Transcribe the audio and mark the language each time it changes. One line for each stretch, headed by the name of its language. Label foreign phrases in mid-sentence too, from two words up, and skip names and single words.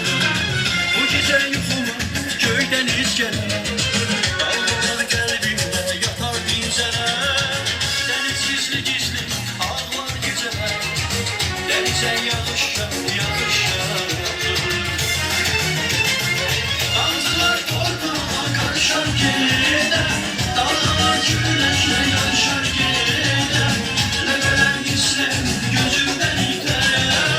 Azerbaijani: Bu gecə yuxuma göydən izgələr, dalğalar qəlbimdə yatar dincələr. Dəniz gizli-gizli ağlar gecələr, dənizə yağışlar, yağışlar.
Turkish: Karışar gider, dalgalar güneşle yarışar gider. Lebeler gizler, gözümden iter.